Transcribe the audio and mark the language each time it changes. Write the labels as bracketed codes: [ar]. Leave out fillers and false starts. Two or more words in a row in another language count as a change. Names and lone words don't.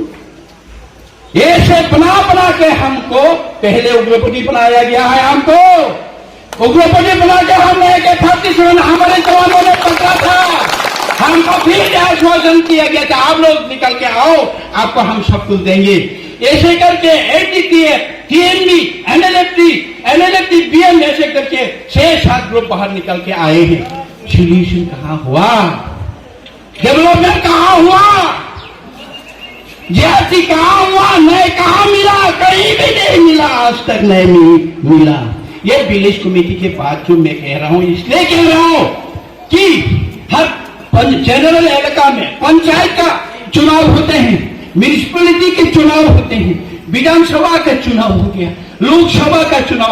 [hi] ऐसे बना के हमको पहले उग्रपति बनाया गया है। हमको उग्रपति बना के हमने 37 हमारे जवानों ने पकड़ा था। हमको फिर आश्वासन किया गया था आप लोग निकल के आओ, आपको हम सब कुछ देंगे। ऐसे करके एडीटीए, टीएनबी, एनएलएफटी, बीएम ऐसे करके 6-7 ग्रुप बाहर निकल के आए हैं। सोल्यूशन कहां हुआ? डेवलपमेंट कहां हुआ? जीएसटी कहां हुआ? नहीं, कहां मिला? कहीं भी नहीं मिला, आज तक नहीं मिला। ये विलेज कमेटी के बाद जो मैं कह रहा हूं, इसलिए कह रहा हूं कि हर जनरल इलाका में पंचायत का चुनाव होते हैं, म्यूनिसिपैलिटी के चुनाव होते हैं, विधानसभा का चुनाव हो गया, लोकसभा का चुनाव।